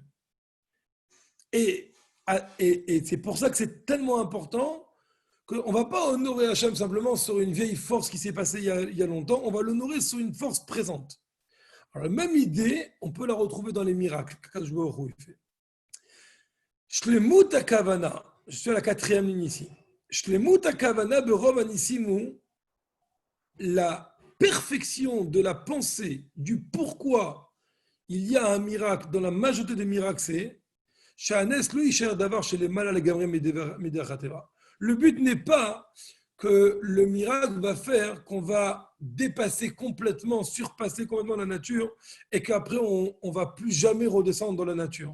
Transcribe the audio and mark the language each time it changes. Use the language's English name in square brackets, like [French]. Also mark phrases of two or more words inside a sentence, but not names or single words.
[French] Et c'est pour ça que c'est tellement important qu'on ne va pas honorer Hachem simplement sur une vieille force qui s'est passée il y a longtemps, on va l'honorer sur une force présente. Alors, la même idée, on peut la retrouver dans les miracles qu'Akadosh Baruch Hu fait. [Hebrew] שלמות הכוונה, [French] je suis à la 4e ligne ici. [Hebrew] שלמות הכוונה ברוב הניסים, [French] la perfection de la pensée du pourquoi il y a un miracle dans la majorité des miracles, c'est le but n'est pas que le miracle va faire qu'on va dépasser complètement, surpasser complètement la nature et qu'après on ne va plus jamais redescendre dans la nature.